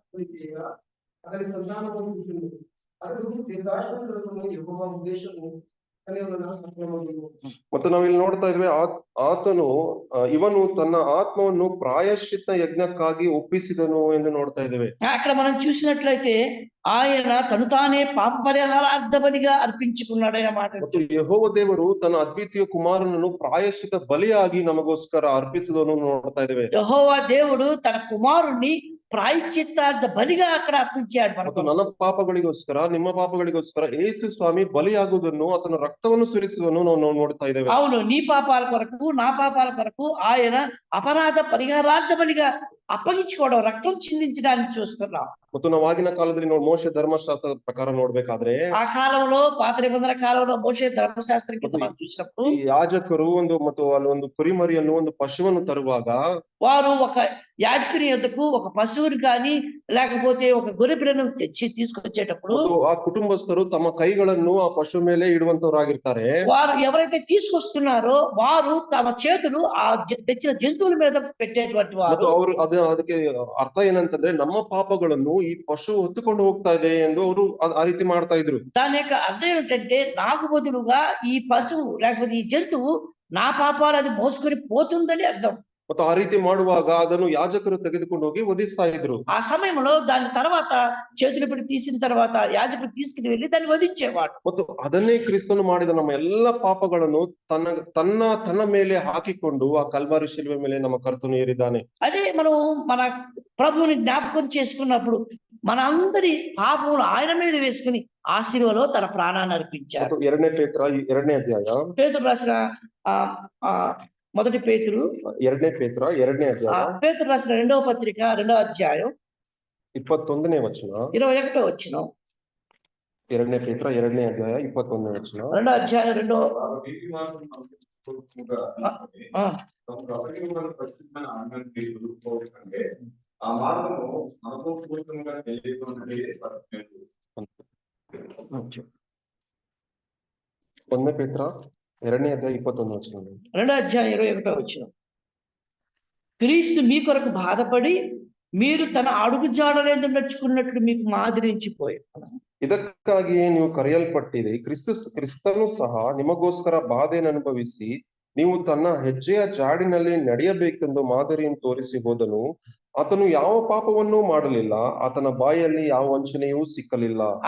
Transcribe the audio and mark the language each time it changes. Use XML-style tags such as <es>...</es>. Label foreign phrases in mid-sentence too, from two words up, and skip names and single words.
<te>అతని సంతానము అతడు దీర్ఘాయుష్మంతుడగును యెహోవా ఉద్దేశము</te> <kn>ಮತ್ತು ನಾವಿಲ್ಲಿ ನೋಡ್ತಾ ಇದ್ವಿ ಆತನು ಇವನು ತನ್ನ ಆತ್ಮವನ್ನು ಪ್ರಾಯಶ್ಚಿತ್ತ ಯಜ್ಞಕ್ಕಾಗಿ ಒಪ್ಪಿಸಿದನು ಎಂದು ನೋಡ್ತಾ ಇದ್ದೇವೆ.</kn> <te>అక్కడ మనం చూసినట్లయితే ఆయన తను తానే పాప పరిహారార్థ బలిగా అర్పించుకున్నాడనే మాట.</te> <kn>ಮತ್ತು ಯೆಹೋವ ದೇವರು ತನ್ನ ಅದ್ವಿತೀಯ ಕುಮಾರನನ್ನು ಪ್ರಾಯಶ್ಚಿತ ಬಲಿಯಾಗಿ ನಮಗೋಸ್ಕರ ಅರ್ಪಿಸಿದನು ನೋಡ್ತಾ ಇದ್ದೇವೆ.</kn> <te>యెహోవా దేవుడు తన కుమారుణ్ణి ప్రాయశ్చిత్తార్థ బలిగా అక్కడ అర్పించాడు</te> <kn>ಮತ್ತು</kn> <te>మనకు.</te> <kn>ನನ್ನ ಪಾಪಗಳಿಗೋಸ್ಕರ ನಿಮ್ಮ ಪಾಪಗಳಿಗೋಸ್ಕರ ಯೇಸು ಸ್ವಾಮಿ ಬಲಿಯಾಗುವುದನ್ನು ಆತನ ರಕ್ತವನ್ನು ಸುರಿಸುವುದನ್ನು ನಾವು ನೋಡ್ತಾ ಇದ್ದೇವೆ.</kn> <te>అవును, నీ పాపాల కొరకు నా పాపాల కొరకు ఆయన అపరాధ పరిహారార్థ బలిగా అప్పగించుకోవడం, రక్తం చిందించడానికి చూస్తున్నాం.</te> <kn>ಮತ್ತು ನಾವು ಆಗಿನ ಕಾಲದಲ್ಲಿ ಮೋಶೆ ಧರ್ಮಶಾಸ್ತ್ರದ ಪ್ರಕಾರ ನೋಡ್ಬೇಕಾದ್ರೆ</kn> <te>ఆ కాలంలో పాత నిబంధన కాలంలో మోషే ధర్మశాస్త్రం కింద మనం చూసినప్పుడు</te> <kn>ಈ ಯಾಜಕರು ಮತ್ತು ಅಲ್ಲಿ ಒಂದು ಕುರಿಮರಿಯನ್ನು ಒಂದು ಪಶುವನ್ನು ತರುವಾಗ</kn> <te>వారు ఒక యాజకుని యొద్దకు ఒక పశువుని కానీ లేకపోతే ఒక గొర్రె పిల్లను తీసుకొచ్చేటప్పుడు</te> <kn>ಆ ಕುಟುಂಬಸ್ಥರು ತಮ್ಮ ಕೈಗಳನ್ನು ಆ ಪಶು ಮೇಲೆ ಇಡುವಂತವರಾಗಿರ್ತಾರೆ.</kn> <te>వారు ఎవరైతే తీసుకొస్తున్నారో వారు తమ చేతులు ఆ తెచ్చిన జంతువుల మీద పెట్టేటువంటి వారు.</te> <kn>ಅವರು ಅದಕ್ಕೆ ಅರ್ಥ ಏನಂತಂದ್ರೆ ನಮ್ಮ ಪಾಪಗಳನ್ನು ಈ ಪಶು ಹೊತ್ತುಕೊಂಡು ಹೋಗ್ತಾ ಇದೆ ಎಂದು ಅವರು ಆ ರೀತಿ ಮಾಡ್ತಾ ಇದ್ರು.</kn> <te>దాని యొక్క అర్థం ఏమిటంటే నాకు బదులుగా ఈ పశువు లేకపోతే ఈ జంతువు నా పాపాలు అది మోసుకొని పోతుందని అర్థం.</te> <kn>ಮತ್ತು ಆ ರೀತಿ ಮಾಡುವಾಗ ಅದನ್ನು ಯಾಜಕರು ತೆಗೆದುಕೊಂಡು ಹೋಗಿ ವಧಿಸ್ತಾ ಇದ್ರು.</kn> <te>ఆ సమయంలో దాని తర్వాత చేతులు పెట్టి తీసిన తర్వాత యాజకుడు తీసుకుని వెళ్ళి దాన్ని వధించేవాడు.</te> <kn>ಮತ್ತು ಅದನ್ನೇ ಕ್ರಿಸ್ತನು ಮಾಡಿದ ನಮ್ಮ ಎಲ್ಲ ಪಾಪಗಳನ್ನು ತನ್ನ ಮೇಲೆ ಹಾಕಿಕೊಂಡು ಆ ಕಲ್ವಾರಿ ಶಿಲುವೆ ಮೇಲೆ ನಮ್ಮ ಕರ್ತನು ಏರಿದ್ದಾನೆ.</kn> <te>అదే మనం మన ప్రభువుని జ్ఞాపకం చేసుకున్నప్పుడు మన అందరి పాపములు ఆయన మీద వేసుకుని ఆ శిలువలో తన ప్రాణాన్ని అర్పించాడు.</te> <kn>ಎರಡನೇ ಪೇತ್ರ 2ನೇ ಅಧ್ಯಾಯ,</kn> <te>పేతురు రాసిన మొదటి పేతురు</te> <kn>2ನೇ ಪೇತ್ರ 2ನೇ ಅಧ್ಯಾಯ,</kn> <te>పేతురు రాసిన 2వ పత్రిక 2వ అధ్యాయం</te> <kn>21ನೇ ವಚನ,</kn> <te>21వ వచనం.</te> <kn>2ನೇ ಪೇತ್ರ 2ನೇ ಅಧ್ಯಾಯ 21ನೇ ವಚನ.</kn> <te>2వ అధ్యాయం 2వ ఆ మార్గము అనుభవపూర్వకంగా తెలియకుంటే</te> <kn>1ನೇ ಪೇತ್ರ 2ನೇ ಅಧ್ಯಾಯ 21ನೇ ವಚನ.</kn> <te>2వ అధ్యాయం 21వ వచనం. క్రీస్తు మీ కొరకు బాధపడి మీరు తన అడుగు జాడలేందు నడుచుకున్నట్లు మీకు మాదిరించిపోయాడు.</te> <kn>ಇದಕ್ಕಾಗಿಯೇ ನೀವು ಕರೆಯಲ್ಪಟ್ಟಿರಿ. ಕ್ರಿಸ್ತನು ಸಹ ನಿಮಗೋಸ್ಕರ ಬಾಧೆಯನ್ನು ಅನುಭವಿಸಿ ನೀವು ತನ್ನ ಹೆಜ್ಜೆಯ ಜಾಡಿನಲ್ಲಿ ನಡೆಯಬೇಕೆಂದು ಮಾದರಿಯನ್ನು ತೋರಿಸಿ ಹೋದನು. ಆತನು ಯಾವ ಪಾಪವನ್ನೂ ಮಾಡಲಿಲ್ಲ, ಆತನ ಬಾಯಲ್ಲಿ ಯಾವ ವಂಚನೆಯೂ ಸಿಕ್ಕಲಿಲ್ಲ.</kn>